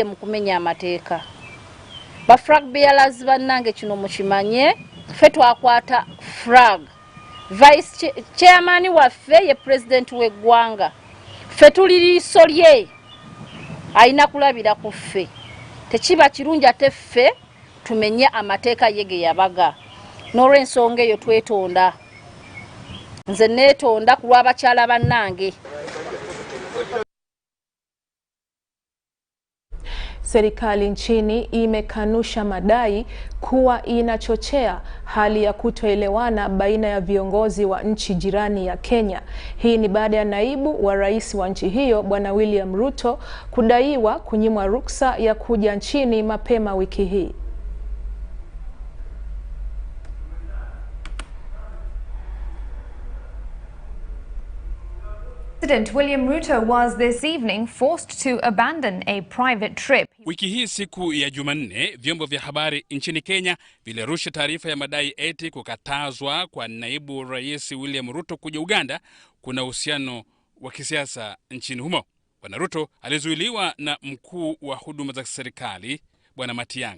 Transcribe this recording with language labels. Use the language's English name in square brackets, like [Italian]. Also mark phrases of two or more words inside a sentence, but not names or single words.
[Ganda] mu kumenya amateeka ba [English] flag bearers [Ganda] bannange kino mukimanye ffe twakwata flag [English] vice chairman [Ganda] waffe ye president w'eggwanga ffe tuli liiso lye alina kulabira ku ffe tekiba kirungi ate ffe tumenye amateeka yege yabaga n'olw'ensonga eyo twetonda nze neetonda ku lw'abakyala bannange. [Swahili] Serikali nchini imekanusha madai kuwa inachochea hali ya kutoelewana baina ya viongozi wa nchi jirani ya Kenya. Hii ni baada ya naibu wa rais wa nchi hiyo Bwana William Ruto kudaiwa kunyimwa ruksa ya kuja nchini mapema wiki hii. [English] President William Ruto was this evening forced to abandon a private trip. [Swahili] Wiki hii siku ya Jumanne, vyombo vya habari nchini Kenya vilirusha taarifa ya madai eti kukatazwa kwa naibu rais William Ruto kuja Uganda kuna uhusiano wa kisiasa nchini humo. Bwana Ruto alizuiliwa na mkuu wa huduma za serikali Bwana Matiang'i.